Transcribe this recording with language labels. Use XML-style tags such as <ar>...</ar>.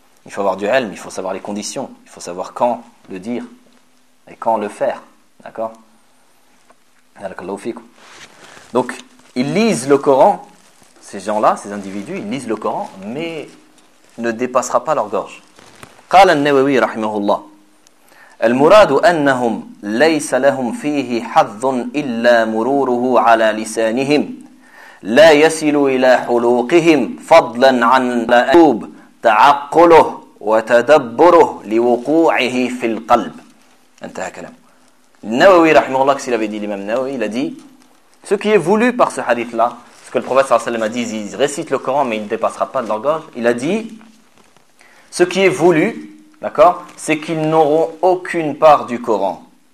<fr>Il faut avoir du helm, il faut savoir les conditions, il faut savoir quand le dire et quand le faire. D'accord ? بَارَكَ Donc, ils lisent le Coran, ces gens-là, ces individus, ils lisent le Coran, mais ne dépassera pas leur gorge.</fr> <ar>قال النووي رحمه الله المراد أنهم ليس لهم فيه حظ إلا مروره على لسانهم لا يصل إلى حلوقهم فضلا عن أدوب تعقله وتدبره لوقوعه في القلب. انتهى كلامه. النووي رحمه الله,</ar> <fr>كسي لابدي الإمام النووي, il a dit ce qui est voulu par ce hadith-là, ce que le prophète sallallahu alayhi wa sallam a dit, il récite le Coran mais il ne dépassera pas de leur gorge, il a dit, ce qui est voulu, d'accord, c'est qu'ils n'auront aucune part du Coran.</fr>